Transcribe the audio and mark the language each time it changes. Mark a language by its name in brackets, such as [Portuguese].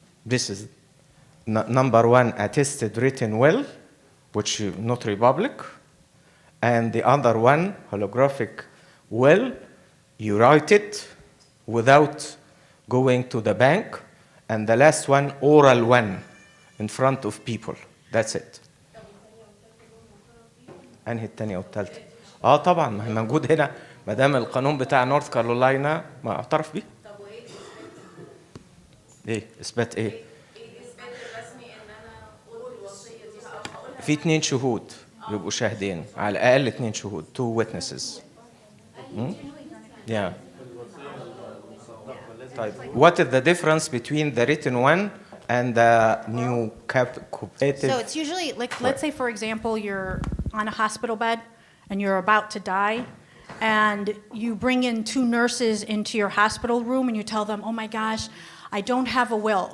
[English] This is number 1 attested written will which notary public, and the other one holographic will you write it without going to the bank, and the last one oral one in front of people. That's it. [Arabic] انهي الثانيه والثالثه؟ طبعا ما هي موجود هنا، ما دام القانون بتاع نورث كارولاينا ما اعترف بيه. ايه اثبات ايه؟ اثبات الرسمي ان انا اقول الوصيه دي في 2 شهود يبقوا شاهدين، على الاقل 2 شهود 2 witnesses. [English] Yeah. طيب what is the difference between the written one and the new cooperative? So it's usually like, let's say for example you're on a hospital bed and you're about to die, and you bring in 2 nurses into your hospital room and you tell them, oh my gosh, I don't have a will.